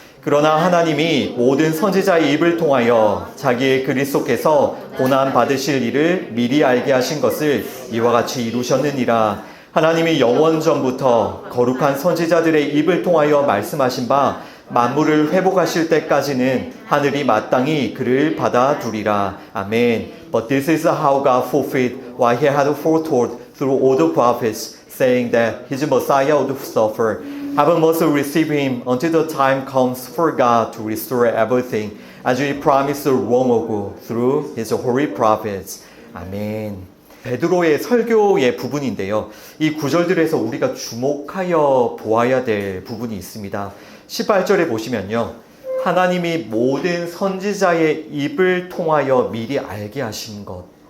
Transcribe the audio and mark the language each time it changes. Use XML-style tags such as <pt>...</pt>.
<ko>그러나 하나님이 모든 선지자의 입을 통하여 자기의 그리스도께서 고난 받으실 일을 미리 알게 하신 것을 이와 같이 이루셨느니라. 하나님이 영원전부터 거룩한 선지자들의 입을 통하여 말씀하신 바 만물을 회복하실 때까지는 하늘이 마땅히 그를 받아두리라. 아멘.</ko> <en>But this is how God fulfilled what he had foretold through all the prophets, saying that his Messiah would suffer. Heaven must receive him until the time comes for God to restore everything, as he promised long ago through his holy prophets.</en> <ko>아멘. 베드로의 설교의 부분인데요. 이 구절들에서 우리가 주목하여 보아야 될 부분이 있습니다. 18절에 보시면요. 하나님이 모든 선지자의 입을 통하여 미리 알게 하신 것.</ko>